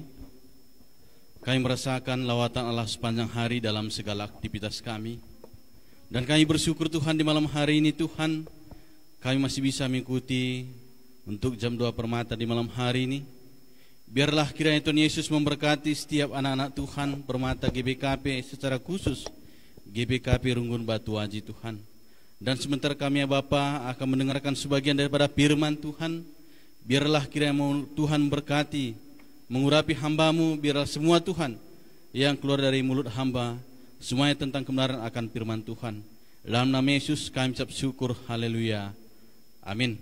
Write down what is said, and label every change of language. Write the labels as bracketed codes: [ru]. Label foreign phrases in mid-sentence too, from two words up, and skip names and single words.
[id] Kami merasakan lawatan Allah sepanjang hari dalam segala aktivitas kami. Dan kami bersyukur Tuhan di malam hari ini Tuhan, kami masih bisa mengikuti untuk jam 2 permata di malam hari ini. Biarlah kiranya Tuhan Yesus memberkati setiap anak-anak Tuhan permata GBKP, secara khusus GBKP Runggun Batu Aji Tuhan. Dan sebentar kami ya Bapa akan mendengarkan sebagian daripada firman Tuhan. Biarlah kiranya Tuhan berkati, mengurapi hamba-Mu. Biarlah semua Tuhan yang keluar dari mulut hamba semuanya tentang kebenaran akan firman Tuhan. Dalam nama Yesus kami ucap syukur, haleluya, amin.